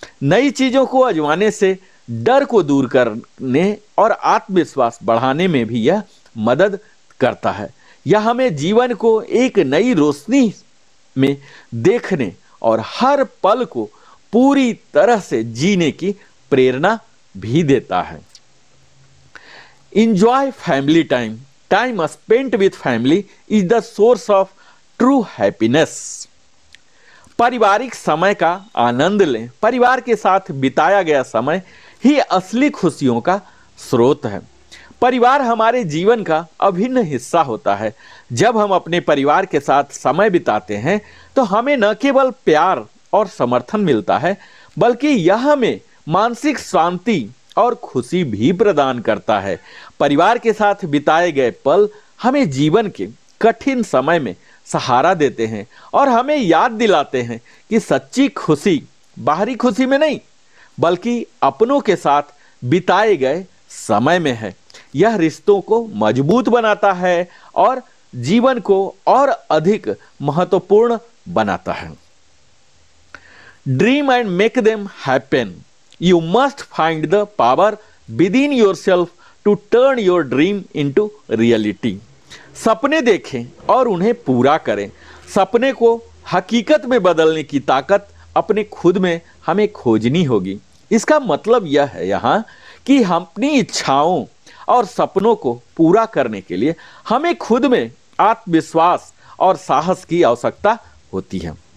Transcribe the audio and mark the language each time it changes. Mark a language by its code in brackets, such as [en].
[hi] नई चीजों को आजमाने से डर को दूर करने और आत्मविश्वास बढ़ाने में भी यह मदद करता है। यह हमें जीवन को एक नई रोशनी में देखने और हर पल को पूरी तरह से जीने की प्रेरणा भी देता है। [en] Enjoy family time. Time spent with family is the source of true happiness. [hi] पारिवारिक समय का आनंद लें। परिवार के साथ बिताया गया समय ही असली खुशियों का स्रोत है। परिवार हमारे जीवन का अभिन्न हिस्सा होता है। जब हम अपने परिवार के साथ समय बिताते हैं तो हमें न केवल प्यार और समर्थन मिलता है बल्कि यह हमें मानसिक शांति और खुशी भी प्रदान करता है। परिवार के साथ बिताए गए पल हमें जीवन के कठिन समय में सहारा देते हैं और हमें याद दिलाते हैं कि सच्ची खुशी बाहरी खुशी में नहीं बल्कि अपनों के साथ बिताए गए समय में है। यह रिश्तों को मजबूत बनाता है और जीवन को और अधिक महत्वपूर्ण बनाता है। [en] Dream and make them happen. You must find the power within yourself to turn your dream into reality. [hi] सपने देखें और उन्हें पूरा करें। सपने को हकीकत में बदलने की ताकत अपने खुद में हमें खोजनी होगी। इसका मतलब यह है यहाँ कि हम अपनी इच्छाओं और सपनों को पूरा करने के लिए हमें खुद में आत्मविश्वास और साहस की आवश्यकता होती है।